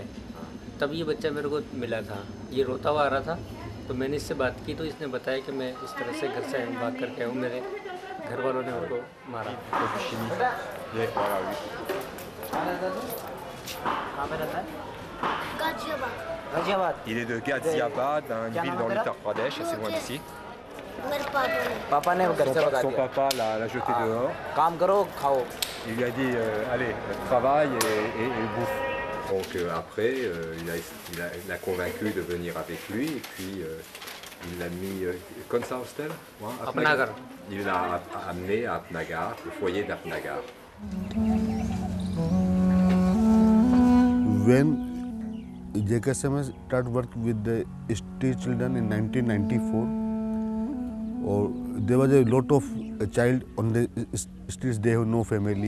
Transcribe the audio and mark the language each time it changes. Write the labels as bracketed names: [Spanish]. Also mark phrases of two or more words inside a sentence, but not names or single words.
[Hindi] तब ये बच्चा मेरे को मिला था। ये रोता हुआ आ रहा था, तो मैंने इससे बात की तो इसने बताया कि मैं इस तरह से घर से भाग करके आऊँ, मेरे घर वालों ने उनको मारा। कहाँ पे रहता है? गाजियाबाद। [French] Il est de Ghaziabad, une ville dans l'Uttar Pradesh, assez loin d'ici. [Hindi] पापा ने घर से भगा [French] Son [Hindi] दिया। [French] papa l'a jeté dehors. [Hindi] काम करो, खाओ। [French] Il lui a dit allez, travaille et bouffe. Donc après, il a convaincu de venir avec lui et puis il l'a mis comme ça hostel. Apnagar. Il l'a amené à Apnagar, le foyer d'Apnagar. [English] When JKSM started work with the street children in 1994, there was a lot of child on the streets. They have no family.